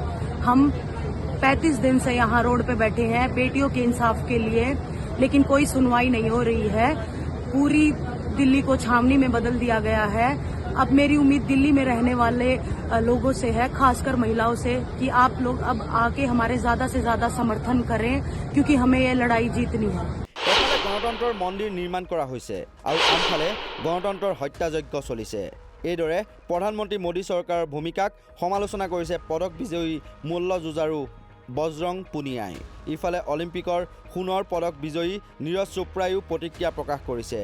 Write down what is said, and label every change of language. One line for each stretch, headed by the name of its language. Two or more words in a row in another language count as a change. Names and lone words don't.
Hindi: हम 35 दिन से यहाँ रोड पे बैठे हैं बेटियों के इंसाफ के लिए, लेकिन कोई सुनवाई नहीं हो रही है। पूरी दिल्ली को छावनी में बदल दिया गया है। अब मेरी उम्मीद दिल्ली में रहने वाले लोगों से है, खासकर महिलाओं से, कि आप लोग अब आके हमारे ज्यादा से ज्यादा समर्थन करें, क्योंकि हमें ये लड़ाई जीतनी है।
Assamese: এফালে গণতন্ত্ৰৰ মন্দিৰ নিৰ্মাণ কৰা হৈছে আৰু আনফালে গণতন্ত্ৰৰ হত্যাযজ্ঞ চলিছে। এইদৰে প্ৰধানমন্ত্ৰী মোদী চৰকাৰৰ ভূমিকাক সমালোচনা কৰিছে পদক বিজয়ী মল্লযুঁজাৰু বজৰং পুনিয়াই। ইফালে অলিম্পিকৰ সোণৰ পদক বিজয়ী নীৰজ চোপ্ৰায়ো প্ৰতিক্ৰিয়া প্ৰকাশ কৰিছে।